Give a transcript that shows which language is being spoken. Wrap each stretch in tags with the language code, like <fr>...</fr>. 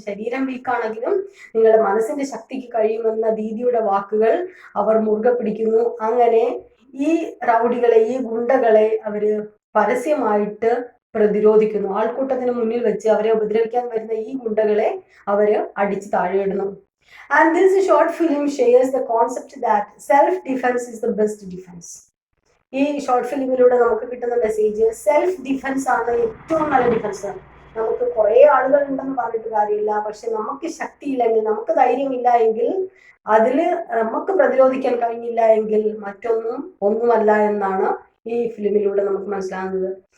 <ml>ശരീരം വീക്കാണെങ്കിലും നിങ്ങളുടെ മനസ്സിന്റെ ശക്തിക്ക് കഴിയുമെന്ന ദീദിയുടെ വാക്കുകൾ അവർ മുറുകെ പിടിക്കുന്നു. അങ്ങനെ ഈ റൗഡികളെ, ഈ ഗുണ്ടകളെ അവര് പരസ്യമായിട്ട് പ്രതിരോധിക്കുന്നു. ആൾക്കൂട്ടത്തിന് മുന്നിൽ വെച്ച് അവരെ ഉപദ്രവിക്കാൻ വരുന്ന ഈ ഗുണ്ടകളെ അവര് അടിച്ച് താഴെയിടുന്നു.</ml> <en>And this short film shares the concept that self-defense is the best defense.</en> <ml>ഈ ഷോർട്ട് ഫിലിമിലൂടെ നമുക്ക് കിട്ടുന്ന മെസ്സേജ് സെൽഫ് ഡിഫൻസ് ആണ് ഏറ്റവും നല്ല ഡിഫൻസ്. നമുക്ക് കുറെ ആളുകൾ ഉണ്ടെന്ന് പറഞ്ഞിട്ട് കാര്യമില്ല, പക്ഷെ നമുക്ക് ശക്തിയില്ലെങ്കിൽ, നമുക്ക് ധൈര്യമില്ല എങ്കിൽ, അതില് നമുക്ക് പ്രതിരോധിക്കാൻ കഴിഞ്ഞില്ല എങ്കിൽ ഒന്നുമല്ല എന്നാണ് ഈ ഫിലിമിലൂടെ നമുക്ക് മനസ്സിലാകുന്നത്.</ml>